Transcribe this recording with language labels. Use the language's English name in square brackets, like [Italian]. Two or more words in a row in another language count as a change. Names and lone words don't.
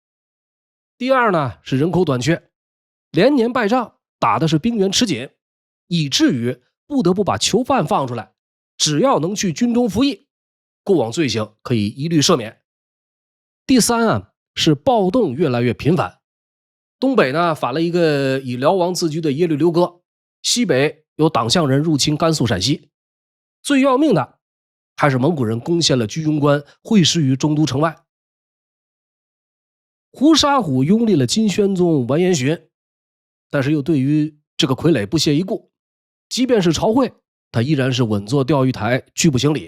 [Chinese] 第二呢是人口短缺，連年敗仗，打的是兵源吃緊，以至於不得不把囚犯放出來，只要能去軍中服役，過往罪行可以一律赦免。第三是暴動越來越頻繁，東北呢反了一個以遼王自居的耶律刘哥，西北有黨项人入侵甘肃陕西，最要命的還是蒙古人攻陷了居庸關，会師於中都城外。呼沙虎擁立了金宣宗完颜询，但是又對於這個傀儡不屑一顧，即便是朝會，他依然是穩坐釣魚台，拒不行禮。